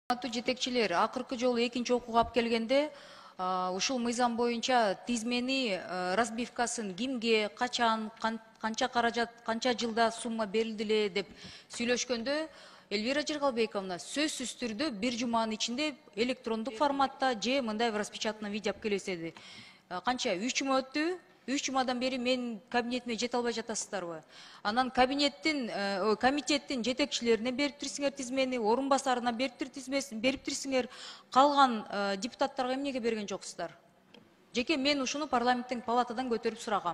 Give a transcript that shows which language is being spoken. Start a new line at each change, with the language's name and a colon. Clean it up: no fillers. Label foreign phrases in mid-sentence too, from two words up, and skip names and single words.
Kyrgyz: Жетекчилер акыркы жолу экинчи окууга алып келгенде ушул мыйзам боюнча тизмени разбивкасын кимге, качан, канча каражат, канча жылда сумма берилди деп сүйлөшкөндө Эльвира Жыргалбековна сөзсүз түрдө бир жуманын ичинде электрондук форматта же мындай
Russian: в распечатанном виде
Kyrgyz: алып келесиз. Канча 3 жума өттү. 3 жумадан бери мен кабинетиме жете албай жатасыздарбы? Анан комитеттин жетекчилерине берип турсуңар тизмени, орун басарына берип турсуңар, калган депутаттарга эмнеге берген жоксуздар? Жеке мен ушуну парламенттин палатадан көтөрүп сурагам.